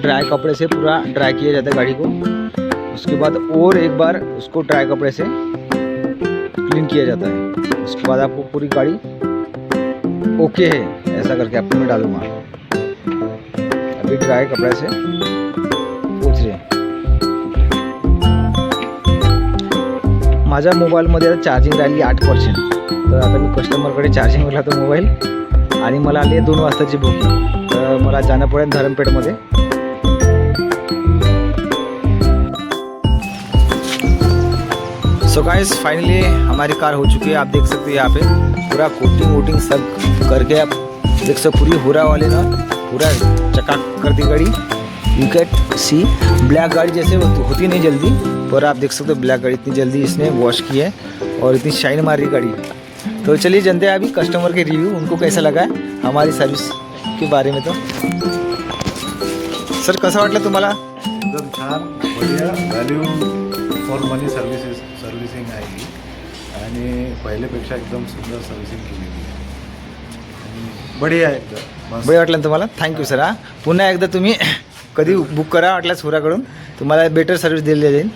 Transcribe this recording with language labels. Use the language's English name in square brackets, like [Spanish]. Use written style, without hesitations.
[Hindi] Dry कपड़े से पूरा ड्राई किया जाता है गाड़ी को। उसके बाद और एक बार उसको ड्राई कपड़े से क्लीन किया जाता है। उसके बाद आपको पूरी गाड़ी ओके है ऐसा करके आपको मैं डालूंगा। अभी ड्राई कपड़े से पोछ रहे। [Marathi] माझ्या मोबाईलमध्ये आता चार्जिंग राहिली 8%. तर आता मी कस्टमरकडे चार्जिंगवर लावतो मोबाईल आणि मला आली आहे 2 वाजताची भूक. तर मला जाणं पडेल धरमपेठमध्ये. [English] so guys finally [Hindi] हमारी कार हो चुकी है। आप देख सकते हैं यहाँ पे पूरा कोटिंग वोटिंग सब करके आप देख सकते पूरी हुरा वाले ना पूरा चकाक कर दी गाड़ी। [English] you can see [Hindi] ब्लैक गाड़ी जैसे होती नहीं जल्दी, पर आप देख सकते हो ब्लैक गाड़ी इतनी जल्दी इसने वॉश की है और इतनी शाइन मार रही गाड़ी। तो चलिए जानते हैं अभी कस्टमर के रिव्यू, उनको कैसा लगा है हमारी सर्विस के बारे में। तो [Marathi] सर कसं वाटलं तुम्हाला? एकदम छान, बढ़िया, व्हॅल्यू फॉर मनी सर्व्हिसिंग आहे ही आणि पहिल्यापेक्षा एकदम सुंदर सर्व्हिसिंग केलेली आहे आणि बढिया आहे एकदम मस्त. बरं वाटलं ना तुम्हाला? Thank you sir. हां पुन्हा एकदा तुम्ही कधी बुक करा वाटल्यास हुराकडून, तुम्हाला बेटर सर्व्हिस दिली जाईल.